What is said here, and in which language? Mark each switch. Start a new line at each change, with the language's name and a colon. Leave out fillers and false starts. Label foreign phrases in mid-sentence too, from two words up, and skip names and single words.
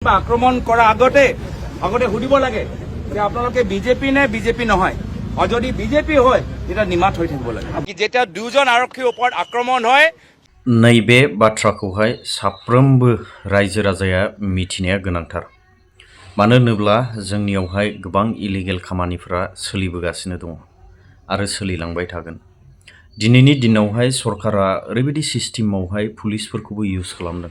Assamese: আক্ৰমণ কৰাৰ আগতে সুধিব লাগে যে আপোনালোকে বিজেপি নে বিজেপি নহয়, আৰু যদি বিজেপি হয় তেতিয়া নিমাত হৈ থাকিব লাগে। যেতিয়া দুজন আৰক্ষীৰ ওপৰত আক্ৰমণ হয়,
Bodo: नैबे बाथ्राखौहाय साफ्रोमबो रायजो राजाया मिथिनाया गोनांथार। मानो होनोब्ला जोंनियावहाय गोबां इलिगेल खामानिफोरा सोलिबोगासिनो दङ आरो सोलिलांबाय थागोन। दिनैनि दिनावहाय सरकारा ओरैबायदि सिस्टेमावहाय पुलिसफोरखौबो इउज खालामदों।